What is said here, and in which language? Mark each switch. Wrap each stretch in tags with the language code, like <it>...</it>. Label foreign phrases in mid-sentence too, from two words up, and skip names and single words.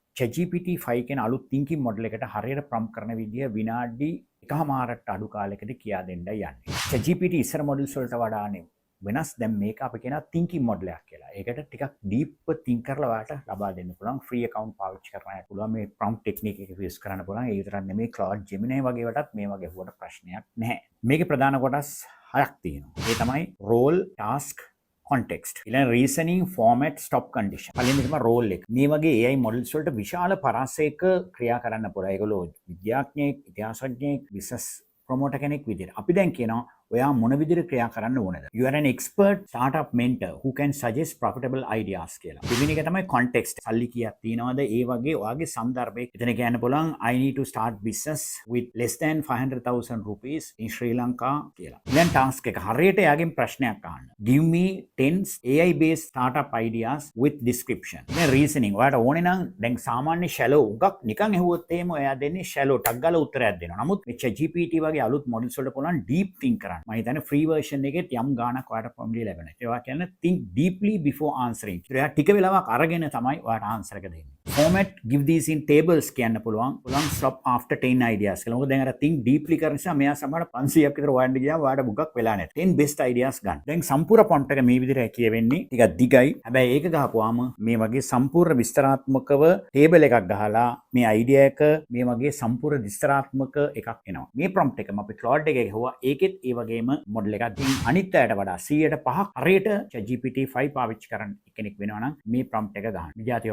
<si>ChatGPT 5 කියන අලුත්</si> <en>thinking model</en> <si>එකට හරියට prompt කරන විදිය විනාඩි 1මාරට අඩු කාලයකදී කියා දෙන්නයි යන්නේ. ChatGPT ඉස්සර models වලට වඩා වෙනස් දැන් මේක අපි කියන</si> <en>thinking model</en> <si>එකක් කියලා. ඒකට ටිකක්</si> <en>deep think</en> <si>කරලා ඔයාලට ලබා දෙන්න පුළුවන්.</si> <en>free account</en> <si>පාවිච්චි කරන්න පුළුවන්. මේ</si> <en>prompt technique</en> <si>එක use කරන්න පුළුවන්. ඒ විතරක් නෙමෙයි Claude Gemini වගේ වටත් මේ වගේ හුවට ප්‍රශ්නයක් නැහැ. මේකේ ප්‍රධාන කොටස් 6ක් තියෙනවා. ඒ තමයි</si> <en>role, task, context.</en> <si>ඊළඟ</si> <en>reasoning, format, stop condition.</en> <si>පළවෙනි තමයි role එක. මේ වගේ</si> <en>AI models</en> <si>වලට විශාල පරාසයක ක්‍රියා කරන්න පුළුවන්. ඒගොල්ලෝ විද්‍යාඥයෙක්, ඉතිහාසඥයෙක්,</si> <en>business promoter</en> <si>කෙනෙක් විදිහට. අපි දැන් කියනවා ඔයා මොන විදිහට ක්‍රියා කරන්න ඕනද?</si> <en>You are an expert startup mentor who can suggest profitable ideas කියලා.</en> <si>දෙවෙනි එක තමයි context. සල්ලි කීයක් තියනවද? ඒ වගේ ඔයාගේ සන්දර්භයක එතන කියන්න පුළුවන්</si> <en>I need to start business with less than 500,000 rupees in Sri Lanka</en> <si>කියලා. ඊළඟ task එක හරියට එයාගෙන් ප්‍රශ්නයක් අහන්න.</si> <en>Give me 10 AI based startup ideas with description.</en> <si>මේ reasoning ඔයාට ඕනේ නම් දැන් සාමාන්‍ය shallow උගක් නිකන් ඇහුවොත් එහෙම එයා දෙන්නේ shallow ටක් ගාලා උත්තරයක් දෙනවා. නමුත් මේ ChatGPT වගේ අලුත් models වලට පුළුවන්</si> <en>deep think</en> <si>කරන්න. මම හිතන්නේ</si> <en>free version</en> <si>එකෙත් යම් ගාණක් ඔයාලට ප්‍රොම්ප්ට් ලැබෙනවා. ඒවා කියන්නේ</si> <en>think deeply before answering.</en> <si>ඒවා ටික වෙලාවක් අරගෙන තමයි ඔයාලට ආන්සර් එක දෙන්නේ.</si> <en>Format give these in tables</en> <si>කියන්න පුළුවන්.</si> <en>stop after 10 ideas කියලා.</en> <si>මොකද දැන් අර</si> <en>think deeply</en> <si>කරන නිසා මෙයා සමහර 500ක් විතර හොයන්න ගියාම ඔයාලට මුගක් වෙලා නැහැ.</si> <en>10 best ideas</en> <si>ගන්න. දැන් සම්පූර්ණ prompt එක මේ විදිහට කියවෙන්නේ. ටිකක් දිගයි. හැබැයි ඒක ගහපුවාම මේ වගේ සම්පූර්ණ විස්තරාත්මකව table එකක් ගහලා මේ idea එක මේ වගේ සම්පූර්ණ විස්තරාත්මක එකක් එනවා. මේ prompt එකම අපි Claude එකේ ගහුවා. ඒකෙත් ඒ වගේම මොඩල් එකක් තියෙන අනිත් අයට වඩා 100%ක් හරියට ChatGPT 5 පාවිච්චි කරන්න කෙනෙක් වෙනවා නම් මේ prompt එක ගන්න.</si>